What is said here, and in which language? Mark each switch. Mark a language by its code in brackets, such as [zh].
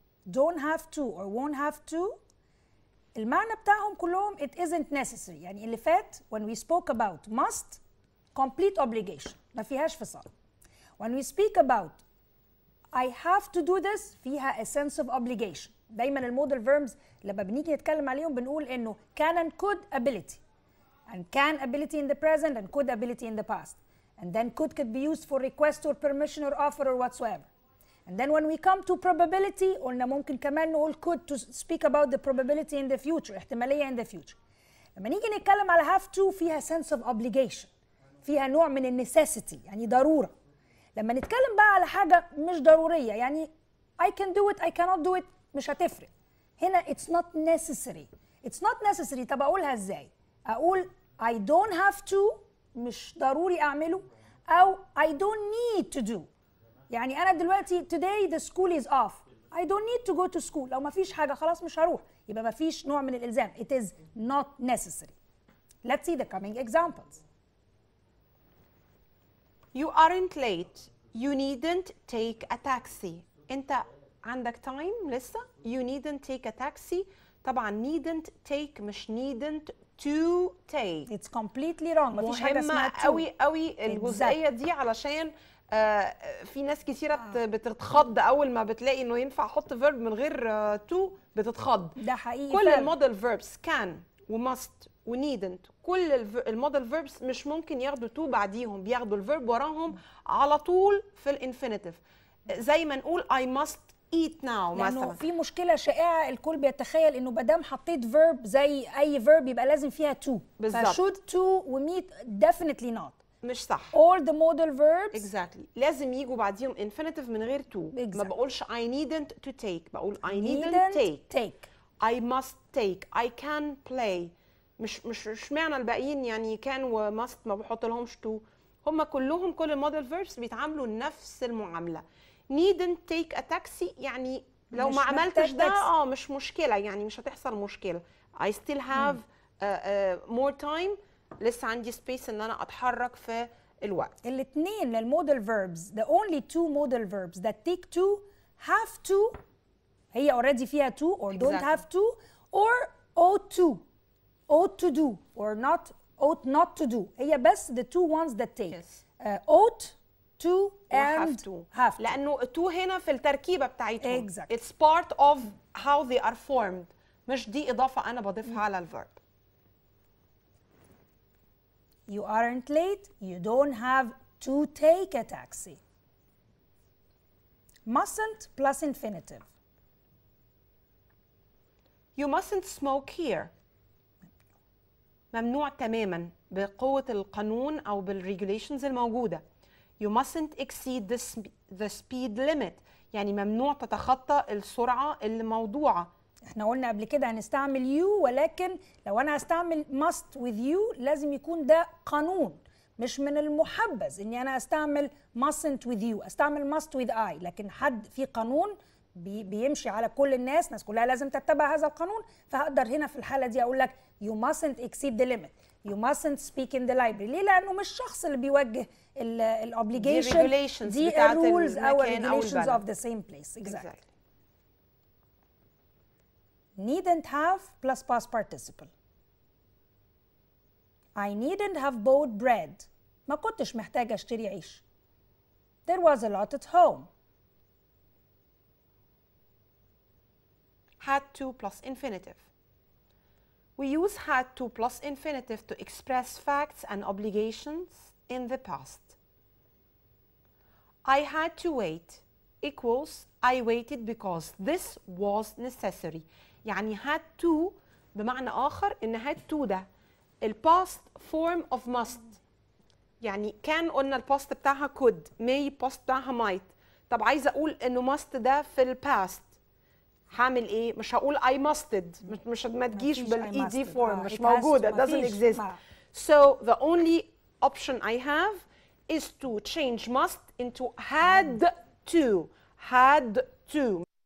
[en] Don't have to or won't have to. [ar] المعنى بتاعهم كلهم [en] it isn't necessary. [ar] يعني اللي فات [en] when we spoke about must complete obligation [ar] ما فيهاش فصال. [en] When we speak about I have to do this فيها a sense of obligation. [ar] دايما المودال verbs لما بنيجي نتكلم عليهم بنقول انه [en] can and could ability. And can ability in the present and could ability in the past. And then could be used for request or permission or offer or whatsoever. And then when we come to probability [ar] قلنا ممكن كمان نقول [en] could to speak about the probability in the future، احتمالية in the future. [ar] لما نيجي نتكلم على have to فيها [en] sense of obligation، [ar] فيها نوع من النسيسيتي يعني ضرورة. لما نتكلم بقى على حاجة مش ضرورية يعني [en] I can do it I cannot do it [ar] مش هتفرق. [en] هنا it's not necessary. It's not necessary. [ar] طب أقولها إزاي؟ أقول [en] I don't have to [ar] مش ضروري أعمله، أو [en] I don't need to do. [ar] يعني أنا دلوقتي [en] today the school is off. I don't need to go to school. [ar] لو ما فيش حاجة خلاص مش هروح، يبقى ما فيش نوع من الإلزام. [en] It is not necessary. Let's see the coming examples. You aren't late. You needn't take a taxi. [ar] أنت عندك time لسه. [en] You needn't take a taxi. طبعا needn't take مش needn't to take. It's completely wrong. [ar] مفيش حاجة اسمها to. قوي قوي الجزئية دي، علشان في ناس كتيرة بتتخض أول ما بتلاقي إنه ينفع أحط verb من غير to بتتخض. ده حقيقي. كل المودال verbs can و must و needn't، كل المودال verbs مش ممكن ياخدوا to بعديهم، بياخدوا الverb وراهم على طول في الانفينيتيف. زي ما نقول [en] I must eat now [ar] مثلا. لأنه في مشكلة شائعة الكل بيتخيل إنه بدام حطيت verb زي أي verb يبقى لازم فيها to. بالظبط. [en] فshould to و meet definitely not. [ar] مش صح. [en] All the modal verbs [ar] exactly لازم يجوا بعديهم infinitive من غير to. [en] exactly. [ar] ما بقولش [en] I needn't to take، بقول I needn't take. I must take. I can play. [ar] مش معنى الباقيين يعني can و must ما بحط لهمش to. هم كلهم كل المودال verbs بيتعاملوا نفس المعاملة. [en] needn't take a taxi [ar] يعني لو ما عملتش ده مش مشكلة، يعني مش هتحصل مشكلة. [en] I still have more time، [ar] لسه عندي space ان انا اتحرك في الوقت. [en] الاثنين للمودال verbs the only two modal verbs that take to have to هي already فيها to or don't have to or ought to do or ought not to do. هي بس the two ones that take. Yes. ought to and have to. [ar] لأنه to هنا في التركيبة بتاعتهم. [en] Exactly. It's part of how they are formed. [ar] مش دي إضافة أنا بضيفها على الverb. [en] You aren't late. You don't have to take a taxi. Mustn't plus infinitive. You mustn't smoke here. [ar] ممنوع تماما بقوة القانون أو بالregulations الموجودة. [en] You mustn't exceed the speed limit. [ar] يعني ممنوع تتخطى السرعة الموضوعة. احنا قلنا قبل كده هنستعمل you، ولكن لو انا هستعمل must with you لازم يكون ده قانون، مش من المحبذ اني انا استعمل mustn't with you، استعمل must with I، لكن حد في قانون بيمشي على كل الناس كلها لازم تتبع هذا القانون، فهقدر هنا في الحالة دي اقول لك [en] you mustn't exceed the limit. You mustn't speak in the library. [ar] ليه؟ لأنه مش الشخص اللي بيوجه ال obligation، دي rules أو [en] regulations of the same place. Exactly. Needn't have plus past participle. I needn't have bought bread. [ar] ما كنتش محتاجة اشتري عيش. [en] There was a lot at home. Had to plus infinitive. We use had to plus infinitive to express facts and obligations in the past. I had to wait equals I waited because this was necessary. [ar] يعني had to بمعنى آخر إن had to ده [en] past form of must. [ar] يعني كان قلنا past بتاعها could، may past بتاعها might. طب عايزة أقول إنه must ده في past. هعمل ايه؟ مش هقول I musted، مش ما تجيش بالاي دي فورم، مش موجوده، [en] doesn't exist. So the only option I have is to change must into had to. Had to.